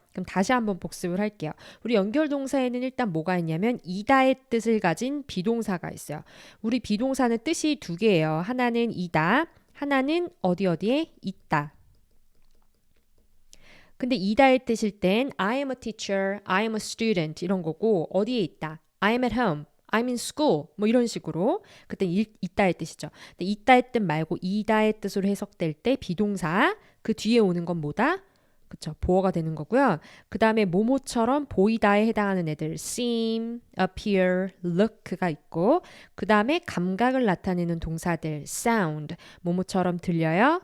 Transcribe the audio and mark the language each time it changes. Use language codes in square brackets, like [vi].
[ko] 그럼 다시 한번 복습을 할게요. 우리 연결동사에는 일단 뭐가 있냐면 이다의 뜻을 가진 비동사가 있어요. 우리 비동사는 뜻이 두 개예요. 하나는 이다, 하나는 어디에 있다. 근데 이다의 뜻일 땐 [en] I am a teacher, I am a student [ko] 이런 거고 어디에 있다? [en] I am at home, I'm in school [ko] 뭐 이런 식으로 그때 있다의 뜻이죠. 근데 있다의 뜻 말고 이다의 뜻으로 해석될 때 비동사 그 뒤에 오는 건 뭐다? 그쵸, 보어가 되는 거고요. 그 다음에 뭐뭐처럼 보이다에 해당하는 애들 seem, appear, look가 있고 그 다음에 감각을 나타내는 동사들 sound, 뭐뭐처럼 들려요.